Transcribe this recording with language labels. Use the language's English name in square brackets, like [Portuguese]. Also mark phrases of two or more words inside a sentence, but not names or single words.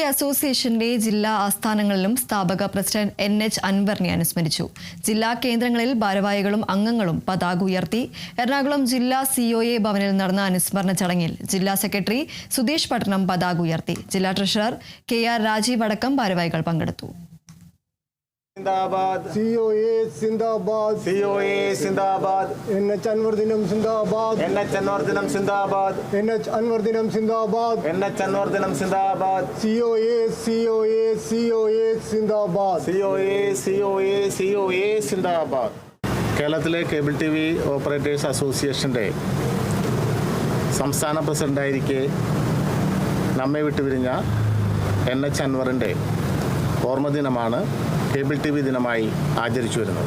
[Malayalam] അസോസിയേഷന്റെ ജില്ലാ ആസ്ഥാനങ്ങളിലും സ്ഥാപക പ്രസിഡന്റ് എൻ.എച്ച്. അൻവറിനെ അനുസ്മരിച്ചു. ജില്ലാ കേന്ദ്രങ്ങളിൽ ഭാരവാഹികളും അംഗങ്ങളും പതാക ഉയർത്തി. എറണാകുളം ജില്ലാ സി.ഒ.എ ഭവനിൽ നടന്ന അനുസ്മരണ ചടങ്ങിൽ ജില്ലാ സെക്രട്ടറി സുധീഷ് പട്ടണം പതാക ഉയർത്തി. ജില്ലാ ട്രഷറർ കെ.ആർ. രാജീവ് അടക്കം ഭാരവാഹികൾ പങ്കെടുത്തു. സിന്ദാബാദ് COA സിന്ദാബാദ് COA സിന്ദാബാദ് NH അൻവർദിനം സിന്ദാബാദ് NH അൻവർദിനം സിന്ദാബാദ് NH അൻവർദിനം സിന്ദാബാദ് NH അൻവർദിനം സിന്ദാബാദ് COA COA COA സിന്ദാബാദ് COA COA COA സിന്ദാബാദ് കേരളത്തിലെ കേബിൾ ടി വി ഓപ്പറേറ്റേഴ്സ് അസോസിയേഷൻ്റെ സംസ്ഥാന പ്രസിഡന്റായിരിക്കെ നമ്മെ വിട്ടുപിരിഞ്ഞ NH അൻവറിൻ്റെ ഓർമ്മദിനമാണ് കേബിൾ ടി വി ദിനമായി ആചരിച്ചു വരുന്നത്.